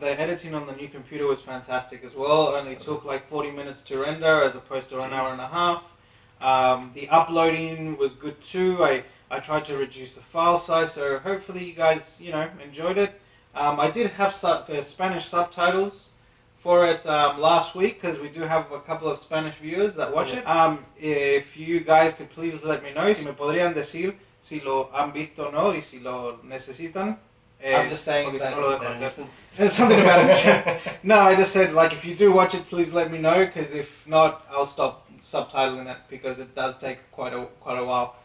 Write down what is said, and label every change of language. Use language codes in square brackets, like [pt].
[en] The editing on the new computer was fantastic as well. It only took like 40 minutes to render as opposed to an hour and a half. The uploading was good too. I tried to reduce the file size, so hopefully you guys, enjoyed it. I did have Spanish subtitles for it last week because we do have a couple of Spanish viewers that watch it. If you guys could please let me know, [es] si me podrían decir si lo han visto o no y si lo necesitan. [en] I'm just saying there's something about it. No, I just said if you do watch it, please let me know because if not, I'll stop subtitling it because it does take quite a while.